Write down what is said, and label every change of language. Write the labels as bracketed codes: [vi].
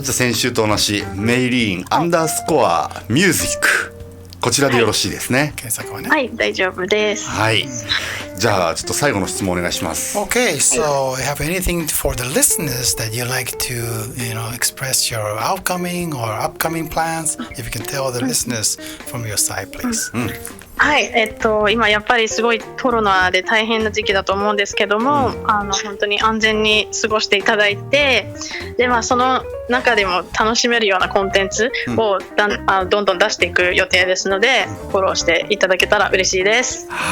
[ja] じゃあ先週と同じメイリーン_ミュージック、こちらでよろしいですね。検索はね。はい、大丈夫です。じゃあちょっと最後の質問お願いします。 [en] Okay, so you have anything for the listeners that you like to, you know, express your outcoming or upcoming plans? If you can tell the listeners from your side, please. [ja] 今やっぱりすごいコロナで大変な時期だと思うんですけども、本当に安全に過ごしていただいて、でその中でも楽しめるようなコンテンツをどんどん出していく予定ですので、フォローしていただけたら嬉しいです。